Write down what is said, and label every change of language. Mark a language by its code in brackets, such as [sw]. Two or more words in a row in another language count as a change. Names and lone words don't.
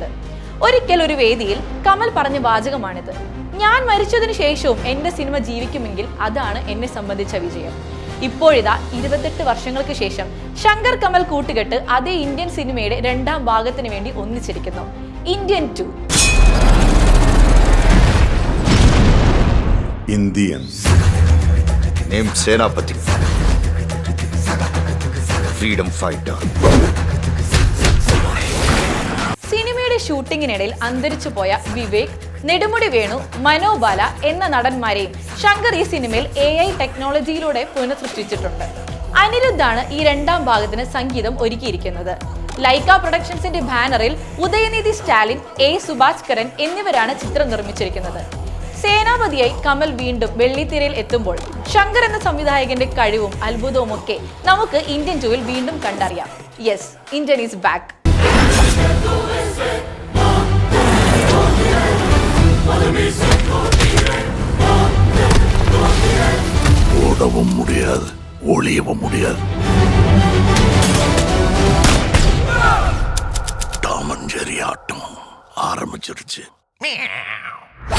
[ml] ഒരിക്കൽ ഒരു വേദിയിൽ കമൽ പറഞ്ഞ വാചകമാണിത്: ഞാൻ മരിച്ചതിനു ശേഷവും എന്റെ സിനിമ ജീവിക്കുമെങ്കിൽ അതാണ് എന്നെ സംബന്ധിച്ച വിജയം. ഇപ്പോഴിതാ 28 വർഷങ്ങൾക്ക് ശേഷം ശങ്കർ കമൽ കൂട്ടുകെട്ട് അതേ ഇന്ത്യൻ സിനിമയുടെ രണ്ടാം ഭാഗത്തിന് വേണ്ടി ഒന്നിച്ചിരിക്കുന്നു. ഇന്ത്യൻ 2. [en] Indians named Senapati, freedom fighter. [ml] സിനിമയുടെ ഷൂട്ടിങ്ങിനിടയിൽ അന്തരിച്ചു പോയ വിവേക്, നെടുമുടി വേണു, മനോബാല എന്ന നടന്മാരെയും ശങ്കർ ഈ സിനിമയിൽ AI ടെക്നോളജിയിലൂടെ പുനഃസൃഷ്ടിച്ചിട്ടുണ്ട്. അനിരുദ്ധാണ് ഈ രണ്ടാം ഭാഗത്തിന് സംഗീതം ഒരുക്കിയിരിക്കുന്നത്. ലൈക്ക പ്രൊഡക്ഷൻസിന്റെ ബാനറിൽ ഉദയനിധി സ്റ്റാലിൻ, A. സുഭാഷ്കരൻ എന്നിവരാണ് ചിത്രം നിർമ്മിച്ചിരിക്കുന്നത്. സേനാപതിയായി കമൽ വീണ്ടും വെള്ളിത്തിരയിൽ എത്തുമ്പോൾ ശങ്കർ എന്ന സംവിധായകന്റെ കഴിവും അത്ഭുതവും ഒക്കെ നമുക്ക് ഇന്ത്യൻ 2-ൽ വീണ്ടും കണ്ടറിയാം. [en] yes, Indian is back. [ta] ஓடவும் முடியாது, ஒளியவும் முடியாது. டாமன் ஜெரி ஆட்டம் ஆரம்பிச்சிருச்சு.